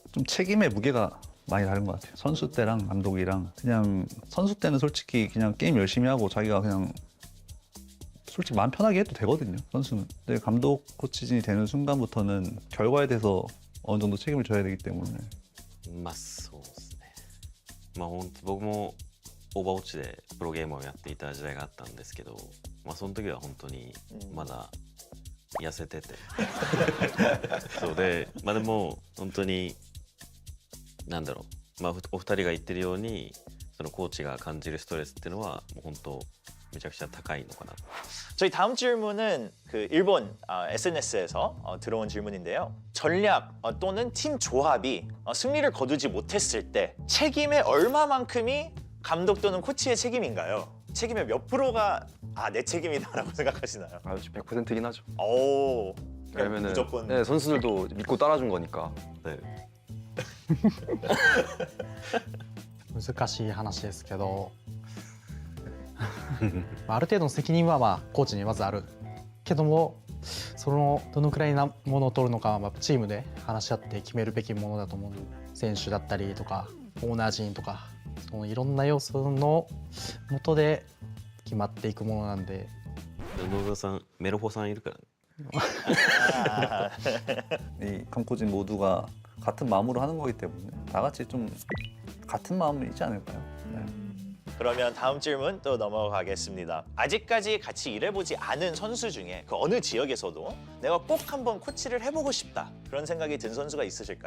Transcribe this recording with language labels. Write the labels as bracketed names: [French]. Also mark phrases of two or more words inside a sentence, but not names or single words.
[Korean] 좀 책임의 무게가 많이 다른 것 같아요. 선수 때랑 감독이랑 그냥 선수 때는 솔직히 그냥 게임 열심히 하고 자기가 그냥 솔직히 마음 편하게 해도 되거든요. 선수는. 근데 감독 코치진이 되는 순간부터는 결과에 대해서 어느 정도 책임을 져야 되기 때문에. [Japanese] そうですね。本当僕もオーバーウォッチでプロゲームをやっていた時代があったんですけど、その時は本当にまだ痩せてて、そうで、でも本当になんだろう、お二人が言ってるようにそのコーチが感じるストレスっていうのはもう本当めちゃくちゃ高いのかな。 [Korean] 저희 다음 질문은 그 일본 SNS에서 들어온 질문인데요. 전략 또는 팀 조합이 승리를 거두지 못했을 때 책임의 얼마만큼이 감독 또는 코치의 책임인가요? 책임의 몇 프로가 내 책임이다라고 생각하시나요? 100%긴 하죠. 오, 왜냐면은 무조건. 네, 선수들도 믿고 따라준 거니까. 네. [Japanese] 難しい話ですけどある程度の責任はコーチにまずあるけども、そのどのくらいなものを取るのかはチームで話し合って決めるべきものだと思う。選手だったりとかオーナー陣とか、そのいろんな要素の下で決まっていくものなんで。野田さん、メロホさんいるからね。 [Korean] 이 감코진 모두가 같은 마음으로 하는 거기 때문에 다 같이 좀 같은 마음이지 않을까요? 네. 그러면 다음 질문 또 넘어가겠습니다. 아직까지 같이 일해보지 않은 선수 중에 그 어느 지역에서도 내가 꼭 한번 코치를 해보고 싶다 그런 생각이 든 선수가 있으실까요?